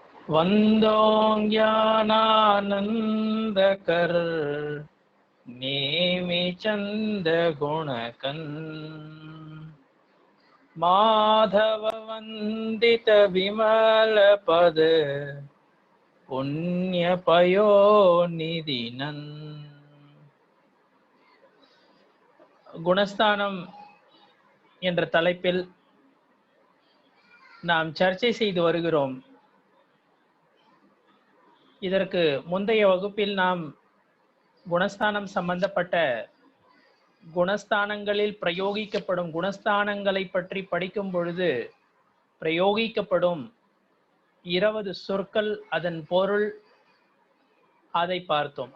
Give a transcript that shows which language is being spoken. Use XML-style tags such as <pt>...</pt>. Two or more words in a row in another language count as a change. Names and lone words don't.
<hi>वन्दों ज्ञानानन्दकर नेमि चंद गुणकन् माधव वंदित विमल पद पुण्य पयोनिधिनन्.</hi> <ta>குணஸ்தானம் என்ற தலைப்பில் நாம் சர்ச்சை செய்து வருகிறோம். இதற்கு முந்தைய வகுப்பில் நாம் குணஸ்தானம் சம்பந்தப்பட்ட குணஸ்தானங்களில் பிரயோகிக்கப்படும் குணஸ்தானங்களை பற்றி படிக்கும் பொழுது பிரயோகிக்கப்படும் 20 சொற்கள், அதன் பொருள், அதை பார்த்தோம்.</ta>